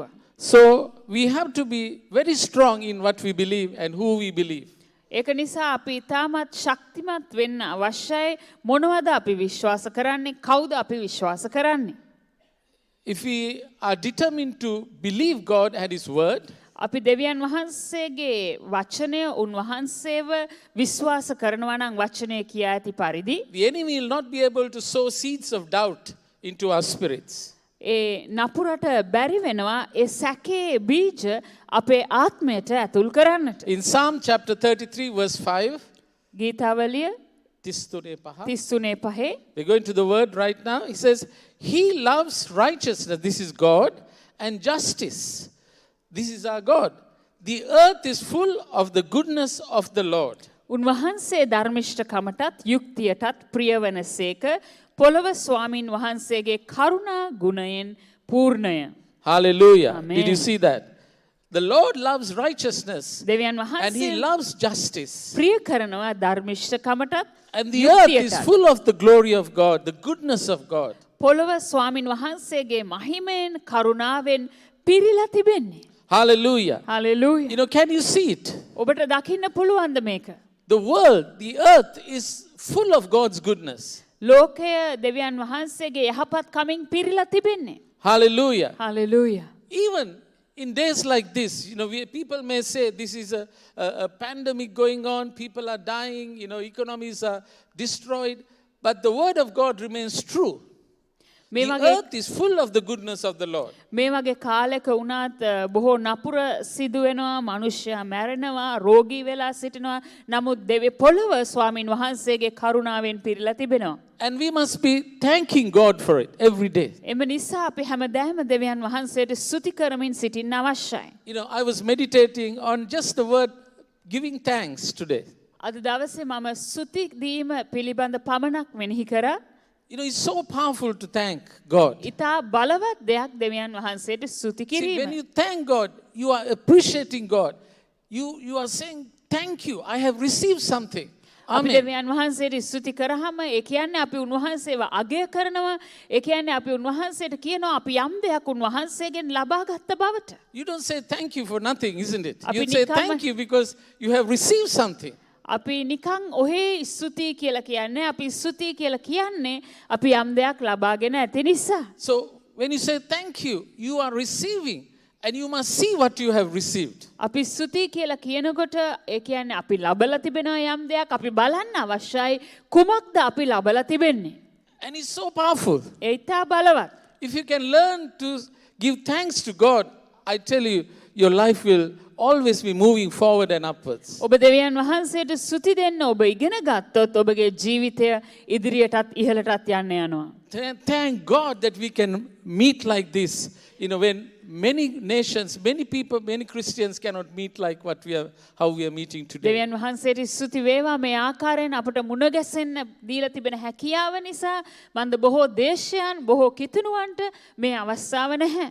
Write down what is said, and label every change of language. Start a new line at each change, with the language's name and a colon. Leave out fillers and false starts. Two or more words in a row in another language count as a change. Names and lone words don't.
English: So we have to be very strong in what we believe and who we believe.
Sinhala: ඒක නිසා අපි තාමත් ශක්තිමත් වෙන්න අවශ්‍යයි. මොනවද අපි විශ්වාස කරන්නේ? කවුද අපි විශ්වාස කරන්නේ?
English: If we are determined to believe God and His word,
Sinhala: අපි දෙවියන් වහන්සේගේ වචනය උන්වහන්සේව විශ්වාස කරනවා නම් වචනය කියා ඇති පරිදි
English: the enemy will not be able to sow seeds of doubt into our spirits.
Sinhala: ඒ නපුරට බැරි වෙනවා ඒ සැකේ බීජ අපේ ආත්මයට ඇතුල් කරන්නට.
English: In Psalm chapter 33 verse 5,
Sinhala: ගීතාවලිය 33:5
English: we're going to the word right now. He says, He loves righteousness. This is God. And justice. This is our God. The earth is full of the goodness of the Lord.
Sinhala: උන්වහන්සේ ධර්මිෂ්ඨකමටත් යුක්තියටත් ප්‍රියවනසේක පොළව ස්වාමින් වහන්සේගේ කරුණා ගුණයෙන් පූර්ණය.
English: Hallelujah. Amen. Did you see that? The Lord loves righteousness
Sinhala: දෙවියන්
English: and He
Sinhala: වහන්සේ
English: loves justice.
Sinhala: ප්‍රිය කරනවා ධර්මිෂ්ඨකමටත්
English: And the earth is
Sinhala: යුක්තියටත්.
English: full of the glory of God, the goodness of God.
Sinhala: පොළොව ස්වාමින් වහන්සේගේ මහිමයෙන් කරුණාවෙන් පිරීලා තිබෙන්නේ.
English: Hallelujah.
Sinhala: හලෙලූයා.
English: You know, can you see it?
Sinhala: ඔබට දකින්න පුළුවන්ද මේක?
English: The world, the earth is full of God's goodness.
Sinhala: ලෝකය දෙවියන් වහන්සේගේ යහපත් කමින් පිරීලා තිබෙන්නේ.
English: Hallelujah.
Sinhala: හලෙලූයා.
English: Even in days like this, you know, people may say this is a pandemic going on, people are dying, you know, economies are destroyed, but the word of God remains true. The earth is full of the goodness of the Lord.
Sinhala: මේ වගේ කාලයක වුණත් බොහෝ නපුර සිදු වෙනවා, මිනිස්සයා මැරෙනවා, රෝගී වෙලා සිටිනවා. නමුත් දෙවි පොළව ස්වාමින් වහන්සේගේ කරුණාවෙන් පිරීලා තිබෙනවා.
English: And we must be thanking God for it every day.
Sinhala: එම නිසා අපි හැමදාම දෙවියන් වහන්සේට ස්තුති කරමින් සිටින්න අවශ්‍යයි.
English: You know, I was meditating on just the word giving thanks today.
Sinhala: අද දවසේ මම ස්තුති දීම පිළිබඳ පමණක් මෙනෙහි කරා.
English: You know, it's so powerful to thank God.
Sinhala: ඉතා බලවත් දෙයක් දෙවියන් වහන්සේට ස්තුති
English: See,
Sinhala: කිරීම.
English: when you thank God, you are appreciating God. You are saying, thank you, I have received something.
Sinhala: අපි
English: Amen.
Sinhala: දෙවියන් වහන්සේට ස්තුති කරාම ඒ කියන්නේ අපි උන්වහන්සේව අගය කරනවා. ඒ කියන්නේ අපි උන්වහන්සේට කියනවා අපි යම් දෙයක් උන්වහන්සේගෙන් ලබා ගත්ත බවට.
English: You don't say thank you for nothing, isn't it?
Sinhala: Api
English: You say
Sinhala: nikam-
English: thank you because you have received something.
Sinhala: අපි නිකන් ඔහේ ස්තුතියි කියලා කියන්නේ අපි ස්තුතියි කියලා කියන්නේ අපි යම් දෙයක් ලබාගෙන ඇති නිසා.
English: So when you say thank you, you are receiving and you must see what you have received.
Sinhala: අපි ස්තුතියි කියලා කියනකොට ඒ කියන්නේ අපි ලබලා තිබෙනවා යම් දෙයක් අපි බලන්න අවශ්‍යයි කුමක්ද අපි ලබලා තිබෙන්නේ.
English: And it's so powerful.
Sinhala: ඒ ඉතා බලවත්.
English: If you can learn to give thanks to God, I tell you, your life will always be moving forward and upwards.
Sinhala: ඔබ දෙවියන් වහන්සේට ස්තුති දෙන්න ඔබ ඉගෙන ගත්තොත් ඔබගේ ජීවිතය ඉදිරියටත් ඉහළටත් යන්න යනවා.
English: Thank God that we can meet like this. You know, when many nations, many people, many Christians cannot meet like how we are meeting today.
Sinhala: දෙවියන් වහන්සේට ස්තුති වේවා මේ ආකාරයෙන් අපට මුණ ගැසෙන්න දීලා තිබෙන හැකියාව නිසා මන්ද බොහෝ දේශයන් බොහෝ කිතුණුවන්ට මේ අවස්ථාව නැහැ.